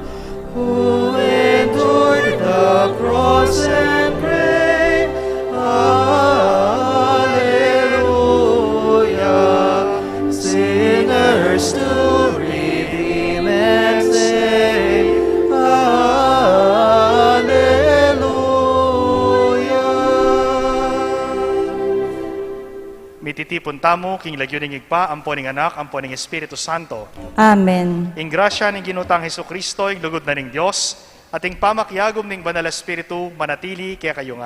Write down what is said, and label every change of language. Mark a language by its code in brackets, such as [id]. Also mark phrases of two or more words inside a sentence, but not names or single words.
[en] Who endured the cross and grave. Hallelujah. Sinners to redeem and save. Hallelujah. [pam] Mititipon tamo, king lagyo ning igpa, ampo ning anak, ampo ning Espiritu Santo. Amen. Ing grasya ning ginutang Hesu Kristo, ing lugod na ning Dios, at ing pamakyagom ning Banal Espiritu, manatili kaya kayungan.